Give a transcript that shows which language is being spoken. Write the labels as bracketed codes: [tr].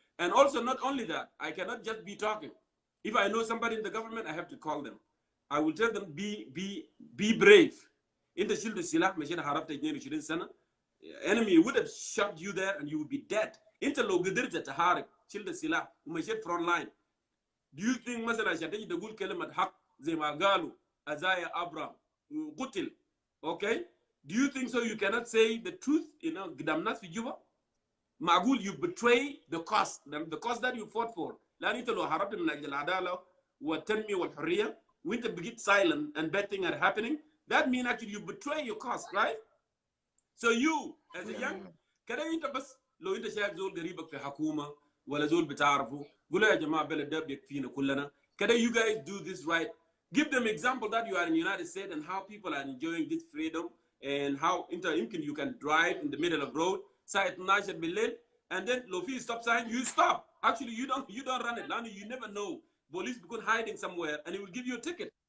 [en] And also not only that, I cannot just be talking. If I know somebody in the government, I have to call them. I will tell them, be brave. In the shield of Silah, enemy would have shot you there and you would be dead. Into Logadirja Taharik, shield of Silah, front line. Do you think [ar] مثلا عشان تجي تقول كلمة حق زي ما قالوا أزايا أبرام قتل, [en] okay? Do you think so you cannot say the truth, [ar] قدام ناس في جوبا؟ معقول [en] you betray the cost that you fought for. [ar] لأن أنت لو هربت من أجل العدالة والتنمية والحرية وأنت بقيت [en] silent and bad things are happening, that means actually you betray your cause, right? So you as a young [ar] كده أنت بس لو أنت شايف زول قريبك في حكومة ولا زول بتعرفه قول يا جماعة بلد ده بيكفينا كلنا كده. [en] You guys do this right. Give them example that you are in the United States and how people are enjoying this freedom and how you can drive in the middle of the road [ar] ساعة 12 بالليل [en] and then [ar] لو [en] في stop sign you stop. Actually you don't run it. You never know. Police become hiding somewhere and it will give you a ticket.